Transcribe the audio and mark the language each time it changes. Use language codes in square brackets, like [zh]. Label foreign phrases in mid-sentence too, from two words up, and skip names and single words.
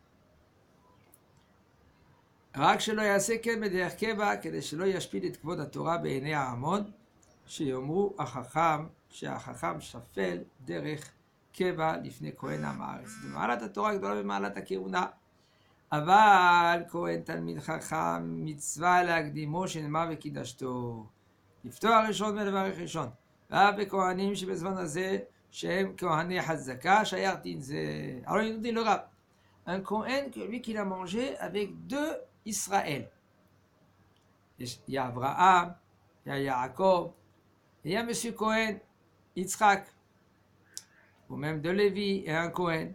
[he] רק שלא יעשה כן בדרך קבע, כדי שלא ישפיל את כבוד התורה בעיני ההמון, שיאמרו החכם, שהחכם שפל דרך קבע לפני כהן עם הארץ. זה מעלת התורה גדולה במעלת הכהונה. אבל כהן תלמיד חכם מצווה להקדימו שנאמר וקידשתו. לפתוח ראשון ולברך ראשון. ואף בכהנים שבזמן הזה שהם כהני חזקה, שייך דין זה. [fr] Alors il nous dit le Rav, un Cohen que lui qu'il a mangé avec deux Israël. Il y a Abraham, il y a Yaakov, et il y a monsieur Cohen, Yitzhak, ou même de Lévi et un Cohen.